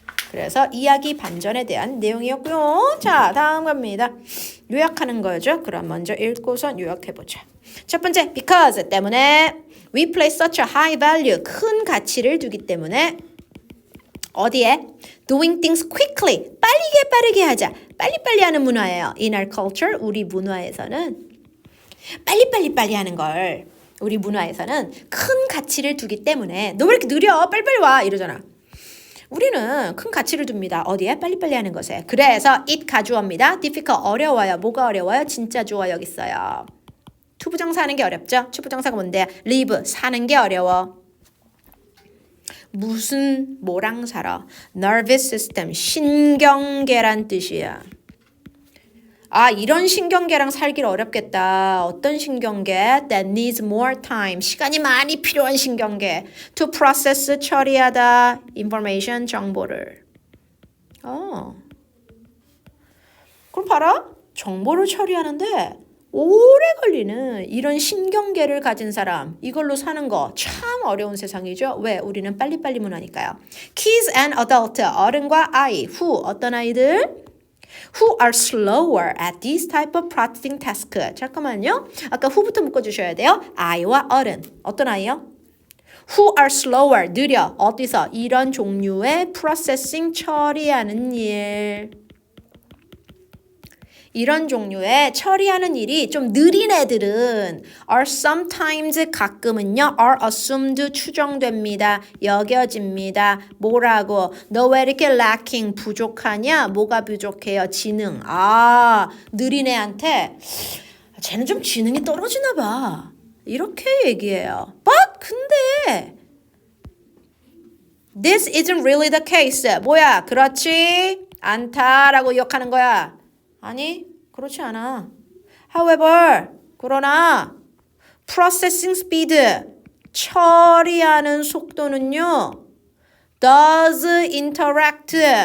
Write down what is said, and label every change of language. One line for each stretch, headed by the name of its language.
Korean: 그래서 이야기 반전에 대한 내용이었고요. 자, 다음 갑니다. 요약하는 거죠. 그럼 먼저 읽고선 요약해보자. 첫 번째, because 때문에
English: we place such a high value,
Korean: 큰 가치를 두기 때문에 어디에?
English: Doing things quickly,
Korean: 빠르게 하자. 빨리빨리 하는 문화예요.
English: In our culture,
Korean: 우리 문화에서는 빨리 하는 걸 우리 문화에서는 큰 가치를 두기 때문에 너 왜 이렇게 느려? 빨리빨리 와 이러잖아. 우리는 큰 가치를 둡니다. 어디에? 빨리빨리 하는 것에. 그래서 it 가주어입니다. difficult, 어려워요. 뭐가 어려워요? 진짜 주어 여기 있어요. 투부정사 하는 게 어렵죠? 투부정사가 뭔데? live, 사는 게 어려워. 무슨 뭐랑 살아? nervous system, 신경계란 뜻이야. 이런 신경계랑 살기 어렵겠다. 어떤 신경계?
English: That needs more time.
Korean: 시간이 많이 필요한 신경계.
English: To process, 처리하다. information, 정보를.
Korean: 그럼 봐라. 정보를 처리하는데 오래 걸리는 이런 신경계를 가진 사람, 이걸로 사는 거 참 어려운 세상이죠. 왜? 우리는 빨리빨리 문화니까요.
English: Kids and adult,
Korean: 어른과 아이, 어떤 아이들?
English: Who are slower at this type of processing task.
Korean: 잠깐만요. 아까 who부터 묶어주셔야 돼요. 아이와 어른. 어떤 아이요?
English: Who are slower, 느려.
Korean: 어디서? 이런 종류의 processing, 처리하는 일. 이런 종류의 처리하는 일이 좀 느린 애들은 are sometimes, 가끔은요, are assumed, 추정됩니다. 여겨집니다. 뭐라고?
English: 너 왜 이렇게
Korean: lacking, 부족하냐? 뭐가 부족해요? 지능. 느린 애한테 쟤는 좀 지능이 떨어지나 봐. 이렇게 얘기해요.
English: But
Korean: 근데
English: this isn't really the case.
Korean: 뭐야? 그렇지 않다라고 욕하는 거야. 아니, 그렇지 않아. However, 그러나
English: processing speed, 처리하는 속도는요. does interact.